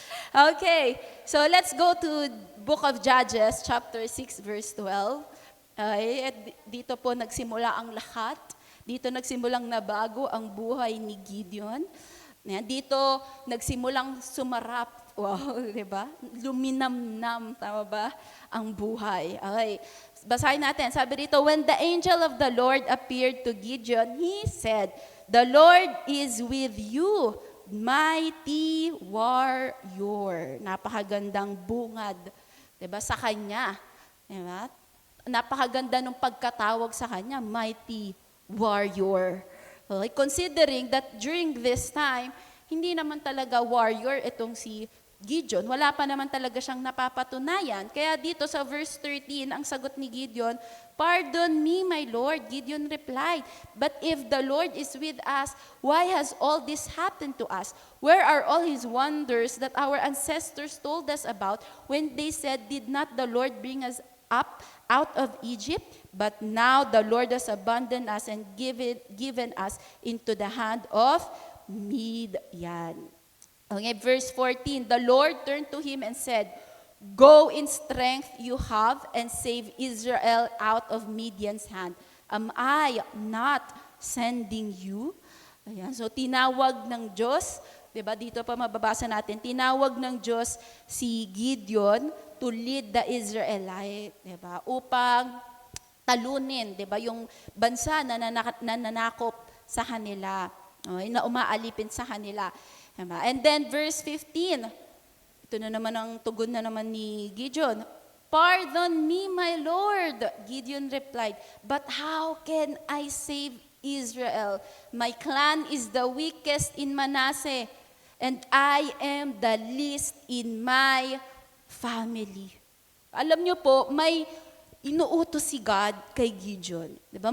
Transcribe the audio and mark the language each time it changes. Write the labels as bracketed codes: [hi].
[en] Okay, so let's go to Book of Judges, chapter 6, verse 12. [tl] At dito po nagsimula ang lahat. Dito nagsimulang nabago ang buhay ni Gideon. Dito nagsimulang sumarap. Wow, di ba? Luminamnam, tama ba? Ang buhay. Okay, basahin natin. Sabi dito, [en] when the angel of the Lord appeared to Gideon, he said, the Lord is with you, mighty warrior. [tl] Napakagandang bungad, di ba, sa kanya. Di ba? Napakaganda ng pagkatawag sa kanya, [en] mighty warrior. Okay? Considering that during this time, [tl] hindi naman talaga warrior itong si Gideon. Wala pa naman talaga siyang napapatunayan. Kaya dito sa verse 13, ang sagot ni Gideon, [en] pardon me, my Lord. Gideon replied, but if the Lord is with us, why has all this happened to us? Where are all his wonders that our ancestors told us about when they said, did not the Lord bring us up out of Egypt? But now the Lord has abandoned us and given us into the hand of Midian. Okay, verse 14, the Lord turned to him and said, go in strength you have and save Israel out of Midian's hand. Am I not sending you? [tl] Ayan, so tinawag ng Diyos, diba, dito pa mababasa natin, tinawag ng Diyos si Gideon [en] to lead the Israelite, [tl] diba, upang talunin, diba, yung bansa na nananakop sa kanila, okay, na umaalipin sa kanila. Diba? [en] And then verse 15, [tl] Ito na naman ang tugon na naman ni Gideon. [en] Pardon me, my Lord, Gideon replied, but how can I save Israel? My clan is the weakest in Manasseh, and I am the least in my family. [tl] Alam niyo po, may inuutos si God kay Gideon. Diba?